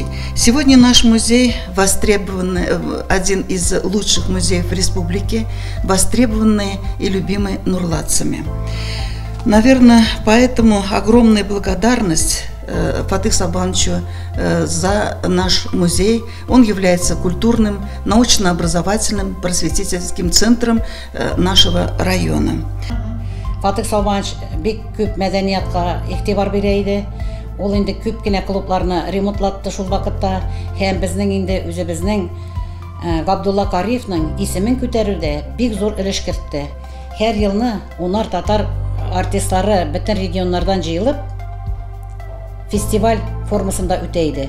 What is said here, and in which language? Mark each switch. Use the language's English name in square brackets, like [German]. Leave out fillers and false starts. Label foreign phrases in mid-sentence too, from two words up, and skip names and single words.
[Russian] Сегодня наш музей востребованный, один из лучших музеев республики, востребованный и любимый нурлатцами. Наверное, поэтому огромная благодарность Фатих Саубановичу за наш музей. Он является культурным, научно-образовательным, просветительским центром нашего района. [Tatar] Фатих Саубанович бик күп мәдәниятка игътибар бирә иде. Ул инде күп кенә клубларны ремонтлатты шул вакытта. Һәм безнең инде үзебезнең Габдулла Кариевның исемен күтәрүдә бик зур өлеш кертте. Һәр елны унар татар артистлары бөтен регионнардан җыелып фестиваль формасында үтә иде.